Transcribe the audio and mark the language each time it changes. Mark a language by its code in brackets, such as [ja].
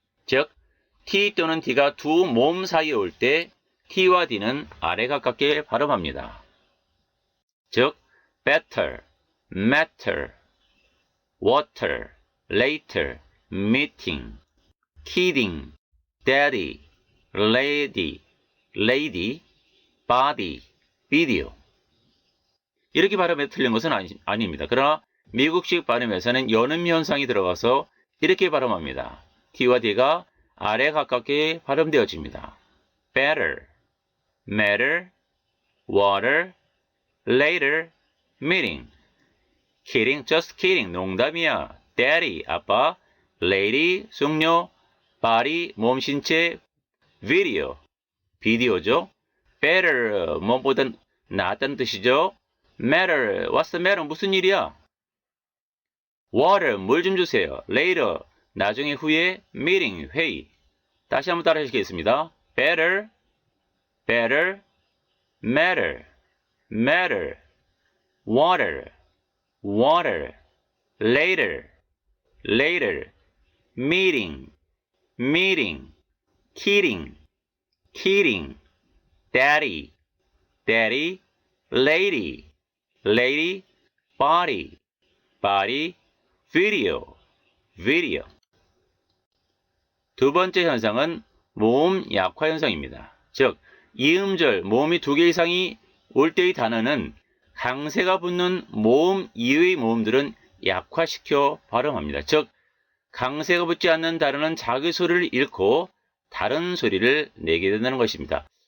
[ko] 즉, T 또는 D가 두 모음 사이에 올 때 T와 D는 아래 가깝게 발음합니다. [en] 즉, better, matter, water, later, meeting, kidding, daddy, lady, body, video. [ko] 이렇게 발음해 틀린 것은 아닙니다. 그러나 미국식 발음에서는 연음 현상이 들어가서 이렇게 발음합니다. T와 D가 아래 가깝게 발음되어집니다. [en] better, matter, water, later, meeting. kidding, just kidding, 농담이야. daddy, 아빠, lady, 숙녀, [ko] body, 몸, 신체, video, 비디오죠. better, 뭐보다 낫다는 뜻이죠. [en] matter, what's the matter? [ko] 무슨 일이야? water, 물 좀 주세요. later, 나중에 후에, meeting, 회의. 다시 한번 따라 하시겠습니다. [en] better, better, matter, matter, water, water, later, later, meeting, meeting, kidding, kidding, daddy, daddy, lady, lady, body, body, video, video. [ko] 두 번째 현상은 모음 약화 현상입니다. 즉, 이음절, 모음이 두 개 이상이 올 때의 단어는 강세가 붙는 모음 이외의 모음들은 약화시켜 발음합니다. 즉, 강세가 붙지 않는 단어는 자기 소리를 잃고 다른 소리를 내게 된다는 것입니다.